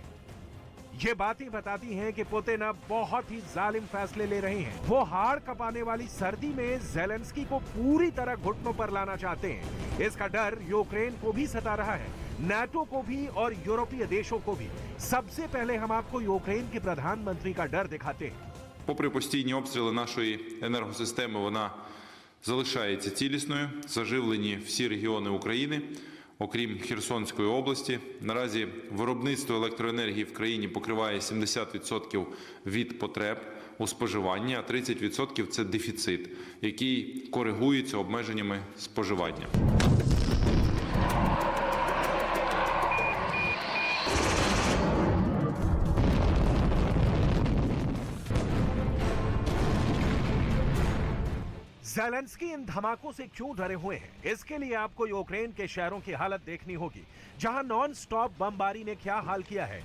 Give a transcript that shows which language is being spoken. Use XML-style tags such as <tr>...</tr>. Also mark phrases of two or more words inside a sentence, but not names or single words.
<hi>ये बातें बताती हैं कि पुतिन अब बहुत ही जालिम फैसले ले रहे हैं। वो हाड़ कपाने वाली सर्दी में ज़ेलेंस्की को पूरी तरह घुटनों पर लाना चाहते हैं। इसका डर यूक्रेन को भी सता रहा है, नाटो को भी और यूरोपीय देशों को भी। सबसे पहले हम आपको यूक्रेन के प्रधानमंत्री का डर दिखाते हैं।</hi> <uk>Попри постійні обстріли нашої енергосистеми, вона залишається цілісною. Заживлені всі регіони України, окрім Херсонської області. Наразі виробництво електроенергії в країні покриває 70% від потреб у споживанні, а 30% – це дефіцит, який коригується обмеженнями споживання.</uk> <hi>ज़ेलेंस्की इन धमाकों से क्यों डरे हुए हैं, इसके लिए आपको यूक्रेन के शहरों की हालत देखनी होगी, जहां</hi> <en>non stop</en> <hi>बमबारी ने क्या हाल किया है।</hi>